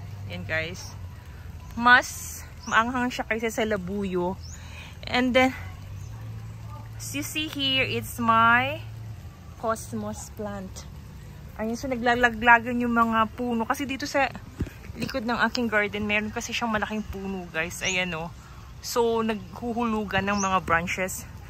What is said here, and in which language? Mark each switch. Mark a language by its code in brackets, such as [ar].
[tl] Ayan guys, mas maanghang siya kaysa sa labuyo. [en] And then as you see here, it's my cosmos plant. [tl] Ayun, so naglalaglagan yung mga puno kasi dito sa likod ng aking garden meron kasi siyang malaking puno guys. Ayan o. So naghuhulugan ng mga branches.